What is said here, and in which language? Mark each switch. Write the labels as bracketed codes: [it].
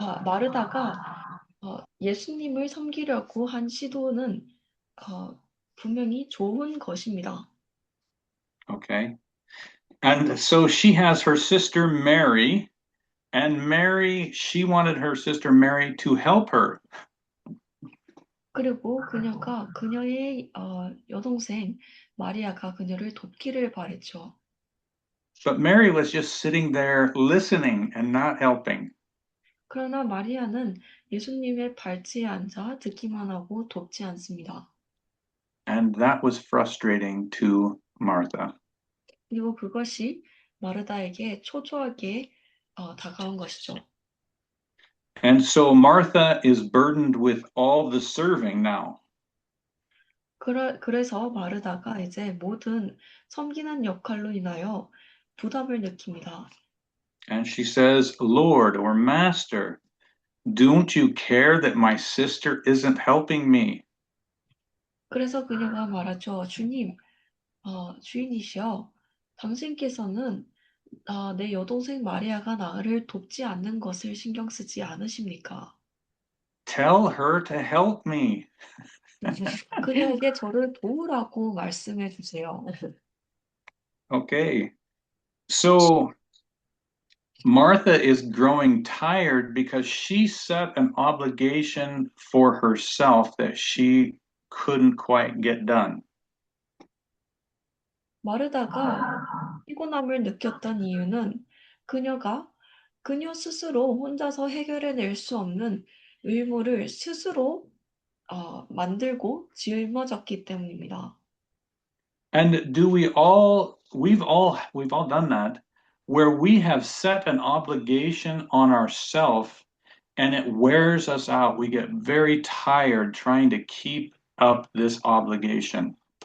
[ko] 마르다가 예수님을 섬기려고 한 시도는 분명히 좋은 것입니다. [en] Okay. And so she has her sister Mary, and Mary, she wanted her sister Mary to help her. [ko] 그리고 그녀가 그녀의 여동생 마리아가 그녀를 돕기를 바랬죠. [en] But Mary was just sitting there listening and not helping. [ko] 그러나 마리아는 예수님의 발치에 앉아 듣기만 하고 돕지 않습니다. [en] And that was frustrating to Martha. [ko] 그리고 그것이 마르다에게 초조하게 다가온 것이죠. [en] And so Martha is burdened with all the serving now. [ko] 그래서 마르다가 이제 모든 섬기는 역할로 인하여 부담을 느낍니다. [en] And she says, Lord or Master, don't you care that my sister isn't helping me? [ko] 그래서 그녀가 말하죠. 주님, 주인이시여, 당신께서는 내 여동생 마리아가 나를 돕지 않는 것을 신경 쓰지 않으십니까? [en] Tell her to help me. [ko] 그녀에게 저를 도우라고 말씀해 주세요. [en] Okay. So Martha is growing tired because she set an obligation for herself that she couldn't quite get done. [ko] 마르다가 피곤함을 느꼈던 이유는 그녀가 그녀 스스로 혼자서 해결해낼 수 없는 의무를 스스로 만들고 짊어졌기 때문입니다. [en] And we've all done that where we have set an obligation on ourselves and it wears us out. We get very tired trying to keep up this obligation.